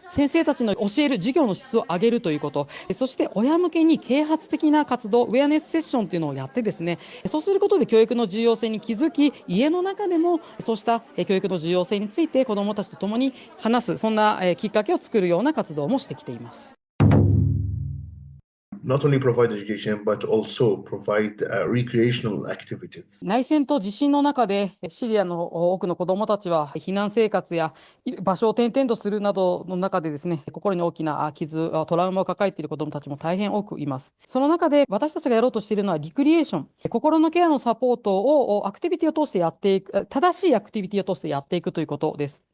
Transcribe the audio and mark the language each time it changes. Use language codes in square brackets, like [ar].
[ja] 先生たちの教える授業の質を上げるということ、そして親向けに啓発的な活動、ウェアネスセッションというのをやってですね、そうすることで教育の重要性に気づき、家の中でもそうした教育の重要性について子どもたちと共に話す、そんなきっかけを作るような活動もしてきています。 [en] Not only provide education, but also provide recreational activities. [ja] 内戦と地震の中でシリアの多くの子どもたちは避難生活や場所を転々とするなどの中でですね、心に大きな傷、トラウマを抱えている子どもたちも大変多くいます。その中で私たちがやろうとしているのはリクリエーション、心のケアのサポートをアクティビティを通してやっていく、正しいアクティビティを通してやっていくということです。